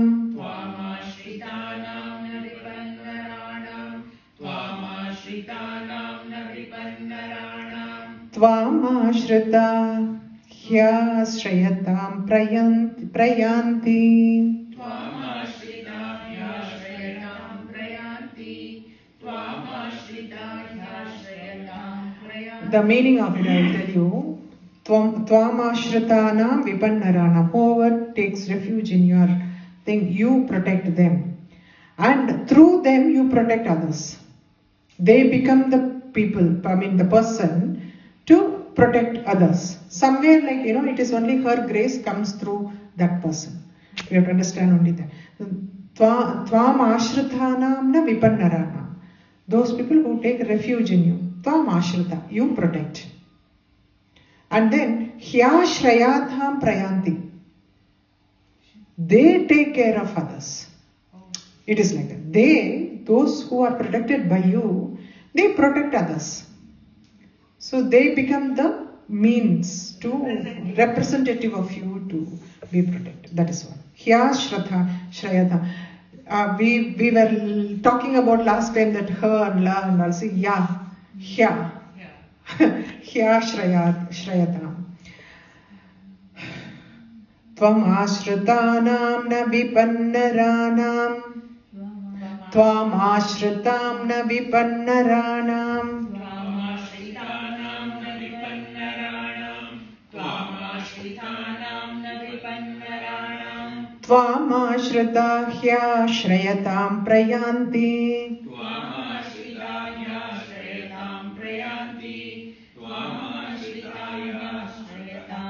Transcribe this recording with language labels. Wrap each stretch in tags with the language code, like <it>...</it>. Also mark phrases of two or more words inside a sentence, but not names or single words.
<sa>त्वामाश्रितानां न विपन्नराणां त्वामाश्रितानां न विपन्नराणां त्वामाश्रिता ह्याश्रयतां प्रयान्ति त्वामाश्रिता ह्याश्रयतां प्रयान्ति त्वामाश्रिता ह्याश्रयतां प्रयान्ति.</sa> <en>The meaning of it I will tell you.</en> <sa>त्वामाश्रितानां विपन्नराणां.</sa> <en>Whoever takes refuge in your thing, you protect them. And through them you protect others. They become the people, the person to protect others. Somewhere it is only her grace comes through that person. You have to understand only that.</en> <sa>त्वामाश्रितानां न विपन्नराणां.</sa> <en>Those people who take refuge in you. Tvamashrita, you protect. And then,</en> <sa>ह्याश्रयतां प्रयान्ति.</sa> <en>They take care of others. It is like that. Those who are protected by you, they protect others. So they become the means to representative of you to be protected. That is one. Hyashrayatha. We were talking about last time that her and la and also ya, hya. Hyashrayatam.</en> <sa>त्वामाश्रितानां न विपन्नराणां. त्वामाश्रितं न विपन्नराणां. त्वामाश्रितानां न विपन्नराणां त्वामाश्रितानां न विपन्नराणां त्वामाश्रिता ह्याश्रयतां प्रयान्ति. त्वामाश्रिता ह्याश्रयतां प्रयान्ति त्वामाश्रिता ह्याश्रयतां</sa>